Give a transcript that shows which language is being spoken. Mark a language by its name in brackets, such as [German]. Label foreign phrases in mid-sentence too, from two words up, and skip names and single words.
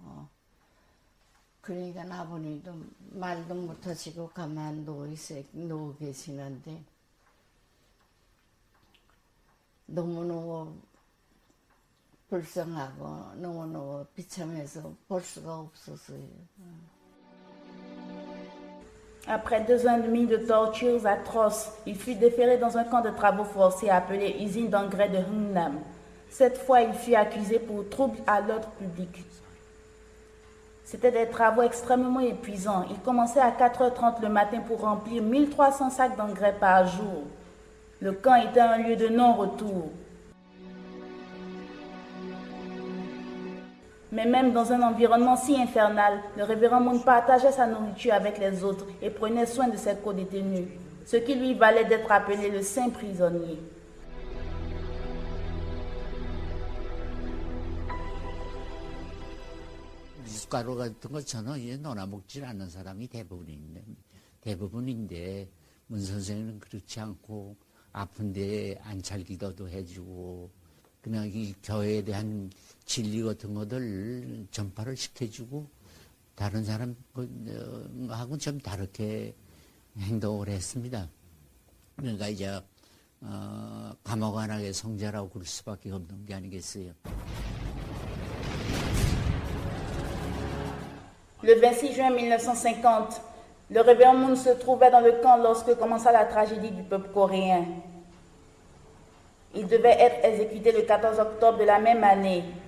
[Korean] 그러니까 아버님도 말도 못하시고 가만 누워 계시는데 너무너무 불쌍하고 너무너무 비참해서 볼 수가 없었어요. [French] Après 2 ans et demi de tortures atroces, il fut déféré dans un camp de travaux forcés appelé usine d'engrais de Hungnam. Cette fois, il fut accusé pour trouble à l'ordre public. C'était des travaux extrêmement épuisants. Il commençait à 4h30 le matin pour remplir 1300 sacs d'engrais par jour. Le camp était un lieu de non-retour. Mais même dans un environnement si infernal, le révérend Moon partageait sa nourriture avec les autres et prenait soin de ses co-détenus, ce qui lui valait d'être appelé le saint prisonnier. [Korean] 숟가루 같은 거 저는 이제 놀아먹질 않는 사람이 대부분인데 문 선생님은 그렇지 않고 아픈데 안찰 기도도 해주고 그냥 이 교회에 대한 진리 같은 것들 전파를 시켜주고 다른 사람하고는 좀 다르게 행동을 했습니다. 그러니까 이제 감옥 안하게 성자라고 그럴 수밖에 없는 게 아니겠어요. [French] Le 26 juin 1950, le révérend Moon se trouvait dans le camp lorsque commença la tragédie du peuple coréen. Il devait être exécuté le 14 octobre de la même année.